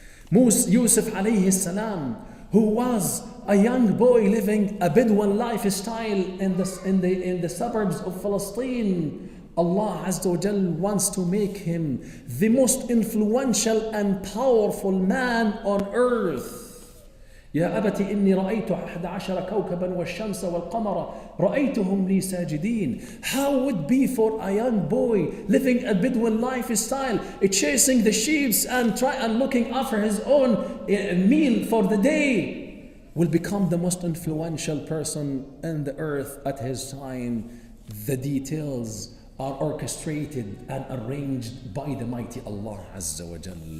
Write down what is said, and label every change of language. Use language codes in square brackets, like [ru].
[en] Yusuf alayhi salam, who was a young boy living a Bedouin lifestyle in the suburbs of Palestine, Allah Azza wa Jal wants to make him the most influential and powerful man on earth. [ar] يا أبت إني رأيت 11 كوكبا والشمس والقمر رأيتهم لي ساجدين. [en] How would be for a young boy living a Bedouin lifestyle, chasing the sheep and looking after his own meal for the day, will become the most influential person in the earth at his time. The details are orchestrated and arranged by the mighty Allah Azza wa Jal.